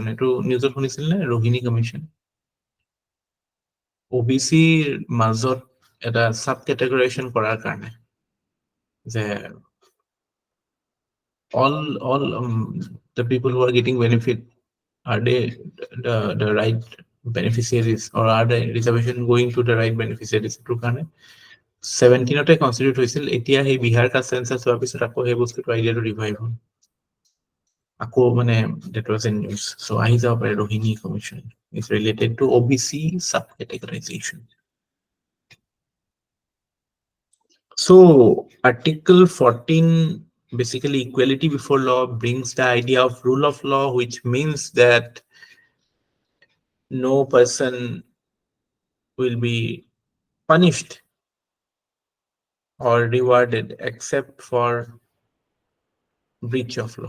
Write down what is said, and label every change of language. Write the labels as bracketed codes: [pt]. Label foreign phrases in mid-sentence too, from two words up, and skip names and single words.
[as] এটো নিউজত শুনিছিল নে ৰোহিণী কমিশন? OBC মাজত এটা [en] sub categorization [as] কৰাৰ কাৰণে যে [en] all the people who are getting benefit, are they the right beneficiaries, or are the reservation going to the right beneficiaries? [as] এটোৰ কাৰণে 17তে কনস্টিটিউট হৈছিল, এতিয়া সেই বিহাৰ কাষ্ট সেন্সাস হোৱাৰ পিছত আকৌ সেই বস্তুটো আইডিয়াটো ৰিভাইভ হ'ল আকৌ মানে [en] that was in news. So [as] আহি যাব পাৰে [en] Rohini commission is related to OBC subcategorization. So Article 14, basically equality before law, brings the idea of rule of law, which means that no person will be punished or rewarded except for breach of law.